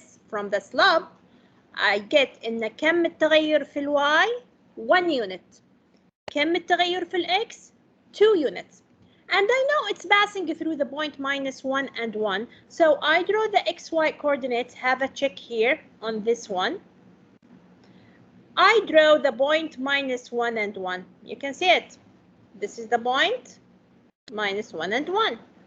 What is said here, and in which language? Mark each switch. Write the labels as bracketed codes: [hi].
[en] From the slope, I get [ar] إن كم التغير في [en] y 1 unit. [ar] كم التغير في x [en] 2 units. And I know it's passing through the point minus 1 and 1. So I draw the xy coordinates, have a check here on this one. I draw the point minus 1 and 1. You can see it. This is the point minus 1 and 1.